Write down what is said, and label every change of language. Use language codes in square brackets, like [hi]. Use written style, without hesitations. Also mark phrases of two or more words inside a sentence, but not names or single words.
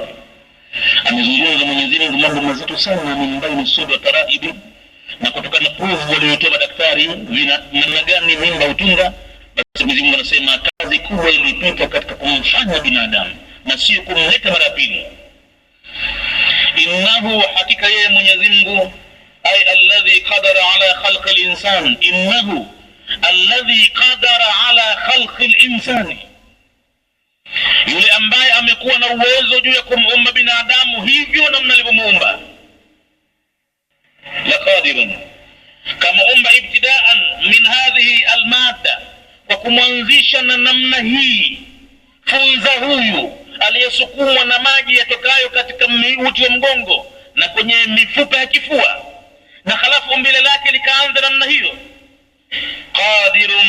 [sw] Amezungumza Mwenyezi Mungu mambo mazito sana [ar] من بين الصلب والترائب, [sw] na kutokana na proof waliotoa madaktari namna gani mimba utunga, basi Mwenyezi Mungu anasema kazi kubwa ilipita katika kumfanya binadamu na sio kumleta mara pili. Innahu, hakika yeye Mwenyezi Mungu, [ar] أي الذي قدر على خلق الإنسان, إنه الذي قدر على خلق الإنسان, [sw] yule ambaye amekuwa na uwezo juu ya kumuumba binadamu hivyo namna alivyomuumba. Laqadirun, kama umba [ar] ابتداء من هذه المادة, [sw] kwa kumwanzisha na namna hii funza huyu aliyesukumwa na maji yatokayo katika uti wa mgongo na kwenye mifupa ya kifua, na halafu umbile lake likaanza namna hiyo.